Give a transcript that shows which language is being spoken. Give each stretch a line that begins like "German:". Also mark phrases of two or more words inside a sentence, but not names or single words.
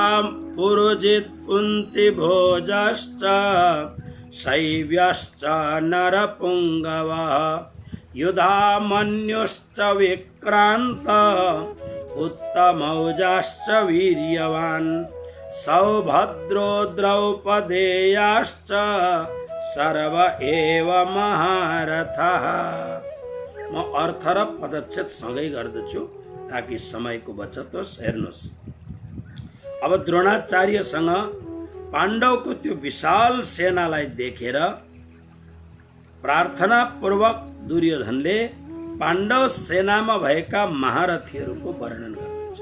Sanskrit: पुरुजित् कुन्तिभोजश्च शैव्यश्च नरपुङ्गवः युधामन्युश्च विक्रान्त उत्तमौजाश्च वीर्यवान् सौभद्रो द्रौपदेयाश्च सर्व एव महारथः।
Nepali: म अर्थ र पदच्छेद सँगै गर्दछु ताकि समयको बचत होस्। हेर्नुहोस्, अब द्रोणाचार्यसँग पाण्डवको त्यो विशाल सेनालाई देखेर प्रार्थना पूर्वक दुर्योधनले पाण्डव सेनामा भएका महारथीहरूको वर्णन गर्दछ।